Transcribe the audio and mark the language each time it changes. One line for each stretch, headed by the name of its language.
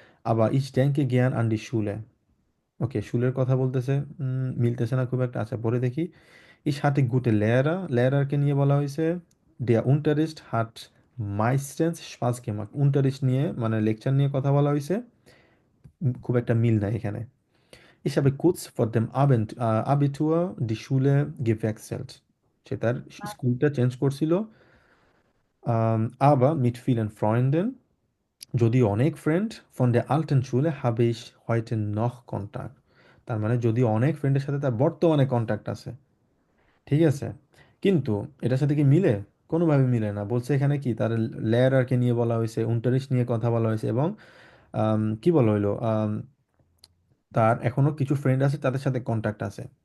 Bangla: আবার
German: ইচ ড্যাঙ্কে জ্ঞান আন্ডি শুলে,
Bangla: ওকে, শুলের কথা বলতেছে, মিলতেছে না খুব একটা। আচ্ছা, পড়ে দেখি।
German: ইস হাতে গুটে লেয়ারা,
Bangla: লেয়ারারকে নিয়ে বলা হয়েছে।
German: দেয়া উন্টারিস্ট হাট মাইস্টেন্স স্পাস গেমাক,
Bangla: উন্টারিস্ট নিয়ে মানে লেকচার নিয়ে কথা বলা হয়েছে। খুব একটা মিল নাই এখানে।
German: Ich habe kurz vor dem Abitur die Schule gewechselt,
Bangla: সে তার স্কুলটা চেঞ্জ করছিল।
German: aber mit vielen Freunden,
Bangla: যদিও অনেক friend,
German: von der alten Schule habe ich heute noch Kontakt,
Bangla: তার মানে যদিও অনেক ফ্রেন্ডের সাথে তার বর্তমানে কন্ট্যাক্ট আছে, ঠিক আছে। কিন্তু এটার সাথে কি মিলে? কোনোভাবে মিলে না। বলছে এখানে কি, তার লেয়ারারকে নিয়ে বলা হয়েছে, উনটারিশ নিয়ে কথা বলা হয়েছে, এবং কি বলা হইলো, তার এখনো কিছু ফ্রেন্ড আছে, তাদের সাথে কন্ট্যাক্ট আছে।